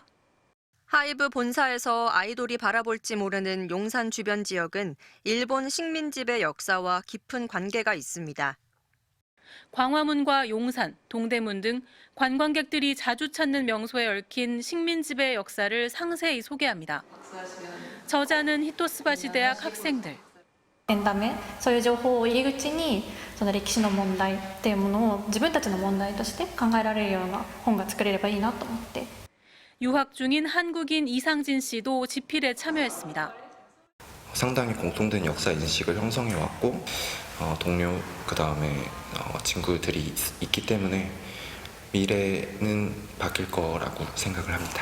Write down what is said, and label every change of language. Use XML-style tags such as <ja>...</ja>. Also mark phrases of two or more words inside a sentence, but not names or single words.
<ko>하이브 본사에서 아이돌이 바라볼지 모르는 용산 주변 지역은 일본 식민지배 역사와 깊은 관계가 있습니다. 광화문과 용산, 동대문 등 관광객들이 자주 찾는 명소에 얽힌 식민지배 역사를 상세히 소개합니다. 저자는 히토스바시 대학 학생들.</ko> <ja>エンタメ、そういう情報を入り口にその歴史の問題っていうものを自分たちの問題として考えられるような本が作れればいいなと思って。</ja> <ko>유학 중인 한국인 이상진 씨도 집필에 참여했습니다. 상당히 공통된 역사 인식을 형성해 왔고 동료 그다음에 친구들이 있기 때문에 미래는 바뀔 거라고 생각을 합니다.</ko>